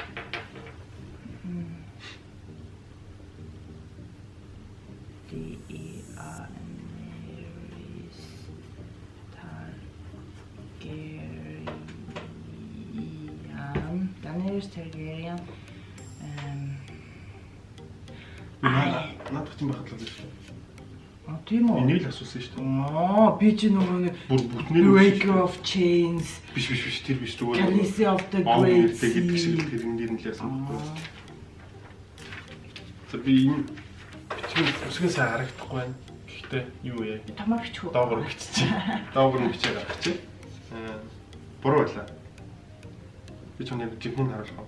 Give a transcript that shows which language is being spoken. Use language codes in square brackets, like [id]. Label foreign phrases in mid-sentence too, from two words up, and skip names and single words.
[mn] Daenerys Targaryen. Надад тийм байхад л байна шүү. Тийм үү? Энийг л асуусан шүү дээ. Би чи нөгөө нэг бүтнээр Breaker of Chains. Биш тэр биш зүгээр. Khaleesi of the Great гэдэг шиг тэр нэр нь л яасан бэ? За би энэ бичгийн үсгээс харагдахгүй байна. Гэхдээ юу яа? Тамаа бичих үү? Доогор биччихье. Доогор нь бичээ гаргачих. Буруу байлаа. Би ч өнөө жинхэнэ харуулах.